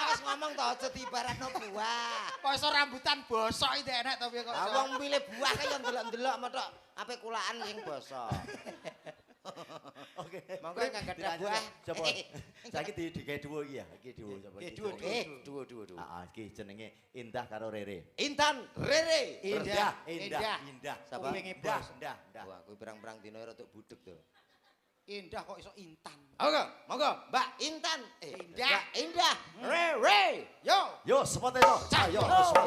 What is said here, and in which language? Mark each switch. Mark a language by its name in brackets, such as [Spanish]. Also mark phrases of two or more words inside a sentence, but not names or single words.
[Javanese] wis ngomong to aja diibaratno buah. Kok iso rambutan bosok iki enak to piye kok? Lah wong milih buah kae yo ndelok-ndelok metok ape kulaan sing bosok. Oke. Monggo kang gadah buah. Coba. Saiki digawe duo iki ya. Iki duo coba. Duo. Heeh, iki jenenge Indah karo Rere. Intan Rere. Indah. Sapa? Indah. Wah, kuwi pirang-pirang dina rada budheg to. Indah kok iso Intan. Monggo, Mbak Intan. Indah. Mbak Indah. Rere. Yo, Yo, sepote to. Ayo, sepote.